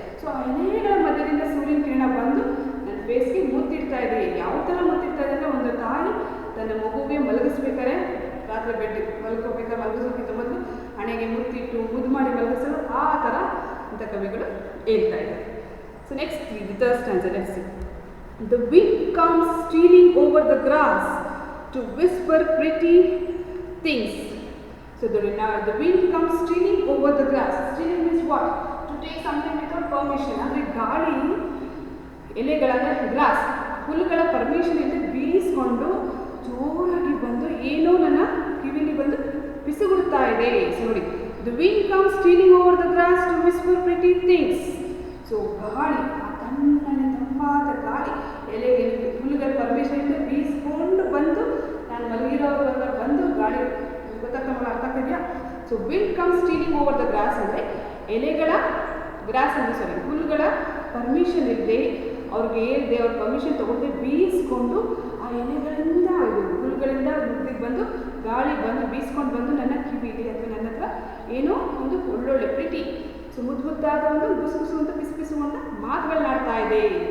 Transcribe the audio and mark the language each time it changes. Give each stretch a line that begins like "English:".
Kannada: So ಆ ಎಲೆಗಳ ಮಧ್ಯದಿಂದ ಸೂರ್ಯನ ಕಿರಣ ಬಂದು ನನ್ನ ಫೇಸ್ಗೆ ಮುತ್ತಿಡ್ತಾ ಇದೆ. ಯಾವ ಥರ ಮುತ್ತಿಡ್ತಾ ಇದೆ ಅಂದರೆ, ಒಂದು ತಾಯಿ ತನ್ನ ಮಗುವಿಗೆ ಮಲಗಿಸ್ಬೇಕಾದ್ರೆ ರಾತ್ರಿ ಬೆಡ್ ಮಲಗಿಸೋಕ್ಕಿಂತ ಮೊದಲು ಹಣೆಗೆ ಮುತ್ತಿಟ್ಟು ಮುದ್ದು ಮಾಡಿ ಮಲಗಿಸಲು ಆ ಥರ ಅಂತ ಕವಿಗಳು ಹೇಳ್ತಾ ಇದ್ದಾರೆ.
English: So next the third stanza, let's see. The wind comes stealing over the grass to whisper pretty things. So the wind comes stealing over the grass. Stealing means what? To take something without permission.
Kannada: ಅಂದರೆ ಗಾಳಿ ಎಲೆಗಳನ್ನ gross ಹುಲ್ಲುಗಳ permission ಇಂದ ಬೀಸ್ಕೊಂಡು ಜೋರಾಗಿ ಬಂದು ಏನೋ ನನ್ನ ಕಿವಿಲಿ ಬಂದು ಬಿಸಿಗುಡ್ತಾ ಇದೆ. ಸೊ ನೋಡಿ,
English: the wind comes stealing over the grass to whisper pretty things.
Kannada: So ಗಾಳಿ, ಆ ತಣ್ಣನೆ ತಂಪಾದ ಗಾಳಿ ಎಲೆಗೆ ಹುಲ್ಲುಗಳ ಪರ್ಮಿಷನ್ ಇಂದ ಬೀಸ್ಕೊಂಡು ಬಂದು ನಾನು ಮಲಗಿರೋವಾಗ ಬಂದು ಗಾಳಿ ಗೊತ್ತಾಗ್ತಾ ಅರ್ಥ ಆಗ್ತಿದೆಯಾ?
English: so wind comes stealing over the grass
Kannada: ಅಂದರೆ ಎಲೆಗಳ ಗ್ರಾಸ್ ಅಂದರೆ ಸಾರಿ ಹುಲ್ಲುಗಳ ಪರ್ಮಿಷನ್ ಇಲ್ಲದೆ ಅವ್ರಿಗೆ ಹೇಳ್ದೆ ಅವ್ರ ಪರ್ಮಿಷನ್ ತೊಗೊಂಡೆ ಬೀಸ್ಕೊಂಡು ಆ ಎಲೆಗಳಿಂದ ಹುಲ್ಲುಗಳಿಂದ ಮುದ್ದಿಗೆ ಬಂದು ಗಾಳಿ ಬಂದು ಬೀಸ್ಕೊಂಡು ಬಂದು ನನ್ನ ಕಿವಿಗೆ ಅಥವಾ ನನ್ನ ಹತ್ರ ಏನೋ ಒಂದು ಒಳ್ಳೊಳ್ಳೆ ಪ್ರೀತಿ, ಸೊ ಮುದ್ದಾದ ಒಂದು ಗುಸು ಅಂತ ಪಿಸು ಅಂತ ಮಾತುಗಳನ್ನಾಡ್ತಾ ಇದೆ.